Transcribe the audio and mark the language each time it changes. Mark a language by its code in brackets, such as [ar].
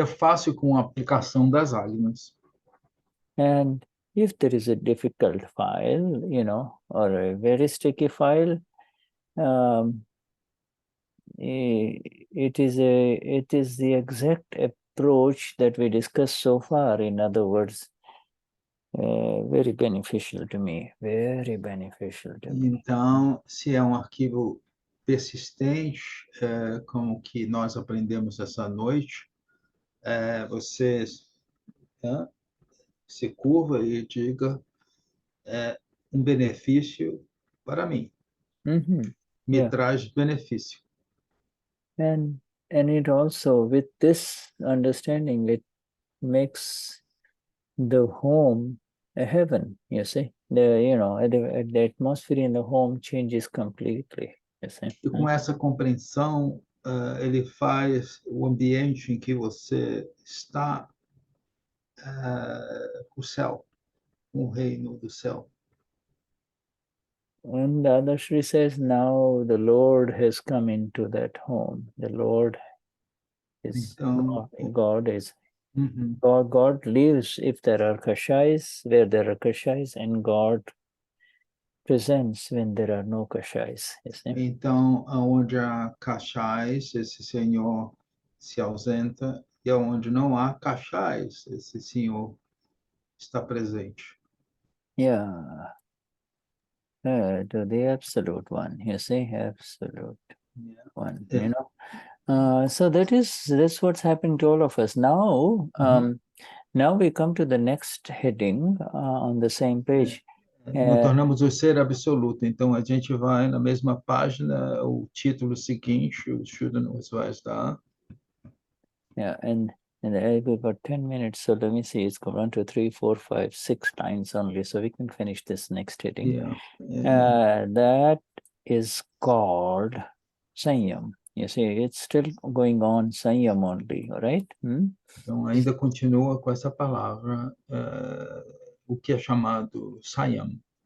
[pt] É fácil com a aplicação das agnas. [en] And if there is a difficult file, or a very sticky file, it is the exact approach that we discussed so far. In other words, very beneficial to me, very beneficial to me. [pt] Então, se é um arquivo persistente, como que nós aprendemos essa noite, você se curva e diga benefício para mim. Me traz benefício. [en] And it also, with this understanding, it makes the home a heaven, you see. The atmosphere in the home changes completely, you see. [pt] E com essa compreensão, ele faz o ambiente em que você está o céu, o reino do céu. [en] And Dadashri says, now the Lord has come into that home. The Lord is God is God lives if there are kashais, where there are kashais, and God presents when there are no kashais. [pt] Então, onde há kashais, esse Senhor se ausenta, e onde não há kashais, esse Senhor está presente. [en] To the absolute one, you see, absolute one, so that's what's happening to all of us. Now, now we come to the next heading on the same page. [pt] Nós tornamos o ser absoluto. Então, a gente vai na mesma página, o título seguinte, o Shuddha nos vai estar. [en] And we've got 10 minutes, so let me see, it's 1, 2, 3, 4, 5, 6 lines only, so we can finish this next heading. That is called Saiyam. You see, it's still going on, Saiyam only, right? [pt] Então, ainda continua com essa palavra, o que é chamado Saiyam.